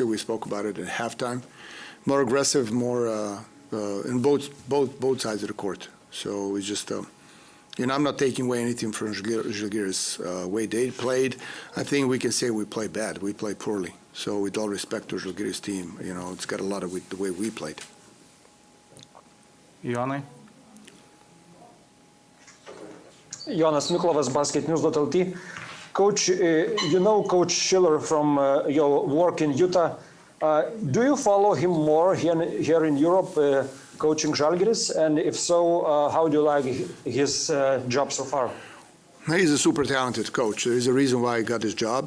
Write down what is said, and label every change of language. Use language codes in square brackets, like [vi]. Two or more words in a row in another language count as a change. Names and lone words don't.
[en] We spoke about it at halftime. More aggressive, more in both sides of the court. So it's just, I'm not taking away anything from Zalgiris' way they played. I think we can say we played bad. We played poorly. So with all respect to Zalgiris' team, it's got a lot of with the way we played. Ione? Jonas Miklovas, basketnews.lt. Coach, Coach Schiller from your work in Utah. Do you follow him more here in Europe, coaching Zalgiris? And if so, how do you like his job so far? He's a super talented coach. There is a reason why he got this job.